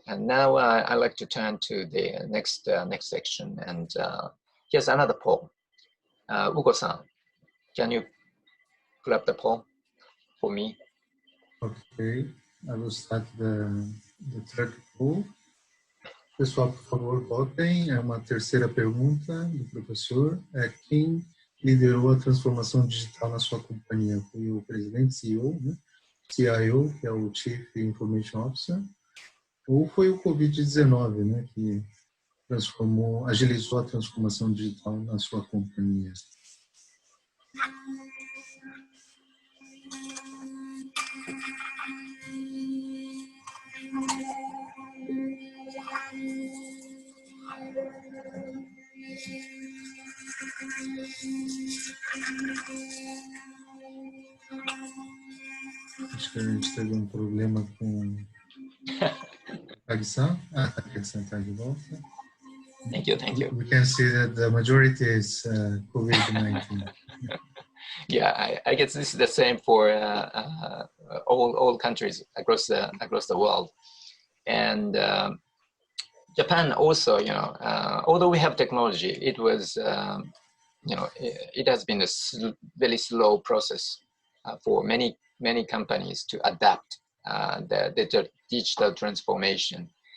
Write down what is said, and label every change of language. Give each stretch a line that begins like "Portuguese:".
English: And now I'd like to turn to the next section. And here's another poll. Ugo-san, can you pull up the poll for me? Okay, I will start the third poll.
Portuguese: Pessoal, por favor, votem. É uma terceira pergunta do professor. Quem liderou a transformação digital na sua companhia? Foi o presidente, CEO, né? CIO, que é o Chief Information Officer, ou foi o Covid-19, né, que agilizou a transformação digital na sua companhia? Acho que a gente teve um problema com a Tag-san. Tag-san está de volta.
English: Thank you. We can see that the majority is COVID-19. Yeah, I guess this is the same for all countries across the world. And Japan also, although we have technology, it was, it has been a very slow process for many companies to adapt the digital transformation.